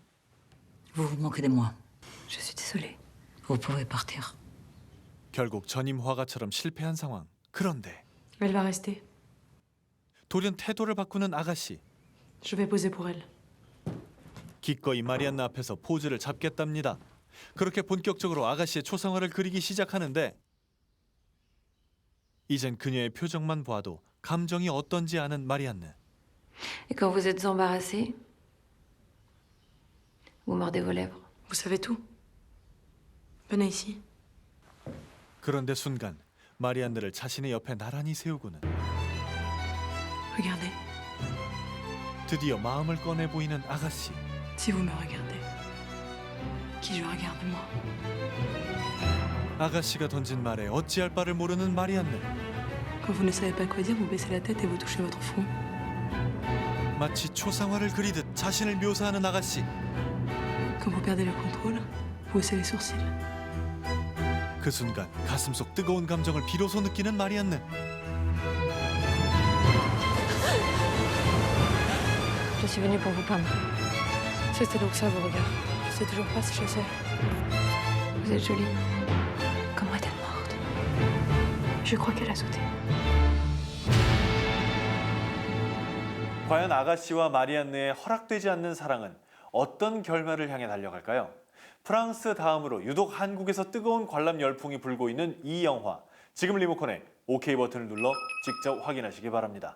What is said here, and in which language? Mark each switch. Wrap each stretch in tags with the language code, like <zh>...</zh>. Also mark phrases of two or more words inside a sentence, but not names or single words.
<fr>Vous vous moquez de moi. Je suis désolée. Vous pouvez partir.</fr> <ko>결국 전임 화가처럼 실패한 상황. 그런데</ko> <fr>Elle va rester.</fr> <ko>돌연 태도를 바꾸는 아가씨.</ko> <fr>Je vais poser pour elle.</fr> <ko>기꺼이 마리안느 앞에서 포즈를 잡겠답니다. 그렇게 본격적으로 아가씨의 초상화를 그리기 시작하는데 이젠 그녀의 표정만 봐도 감정이 어떤지 아는 마리안느.</ko> <fr>Et quand vous êtes embarrassé, vous mordez vos lèvres. Vous savez tout. Venez ici.</fr> <ko>그런데 순간 마리안느를 자신의 옆에 나란히 세우고는</ko> <fr>Regardez.</fr> <ko>드디어 마음을 꺼내 보이는 아가씨.</ko> <fr>Si vous me regardez, qui je regarde moi.</fr> <ko>아가씨가 던진 말에 어찌할 바를 모르는 마리안느.</ko> <fr>Quand vous ne savez pas quoi dire, vous baissez la tête et vous touchez votre front.</fr> <ko>마치 초상화를 그리듯 자신을 묘사하는 아가씨.</ko> <fr>Quand vous perdez le contrôle, vous haussez les sourcils.</fr> <ko>그 순간 가슴속 뜨거운 감정을 비로소 느끼는 마리안느.</ko> <fr>Je suis venue pour vous peindre. C'était donc ça vos regards. Je sais toujours pas si je sais. Vous êtes jolie. Comment est-elle morte? Je crois qu'elle a sauté.</fr> <ko>과연 아가씨와 마리안느의 허락되지 않는 사랑은 어떤 결말을 향해 달려갈까요? 프랑스 다음으로 유독 한국에서 뜨거운 관람 열풍이 불고 있는 이 영화. 지금 리모컨에 OK 버튼을 눌러 직접 확인하시기 바랍니다.</ko>